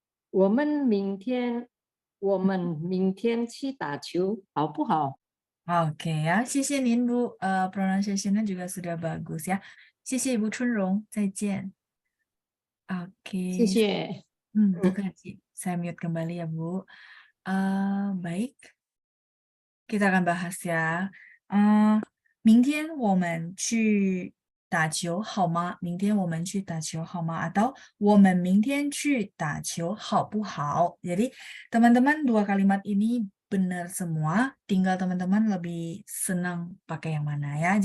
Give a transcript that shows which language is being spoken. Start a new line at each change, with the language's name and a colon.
Chinese: 我们明天去打球，好不好？
Indonesian: Oke ya,
Chinese: 谢谢您
Indonesian: Bu. Pronunciation-nya juga sudah bagus ya.
Chinese: 谢谢 Ibu Chunrong, 再见. Oke. 谢谢。不客气.
Indonesian: Saya mute kembali ya, Bu. Baik. Kita akan bahas ya.
Chinese: 明天我们去打球好吗？明天我们去打球好吗？ Atau 我们明天去打球好不好?
Indonesian: Jadi teman-teman dua kalimat ini benar semua, tinggal teman-teman lebih senang pakai yang mana ya.